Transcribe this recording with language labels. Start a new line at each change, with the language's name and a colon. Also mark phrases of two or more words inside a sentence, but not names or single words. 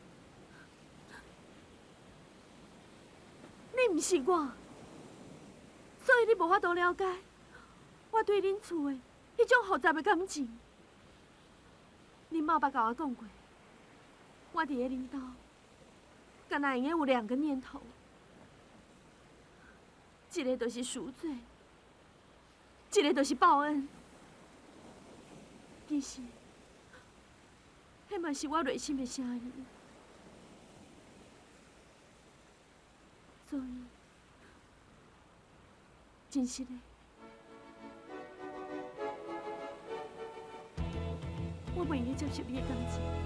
Min Nan Chinese: 你毋是我，所以你无法度了解我对恁厝的迄种复杂的感情。恁妈捌甲我讲过，我伫咧恁兜，敢若会用有两个念头，一个就是赎罪，一个就是报恩。其实，迄嘛是我内心的声音。所以，真实的，我袂用接受你的感情。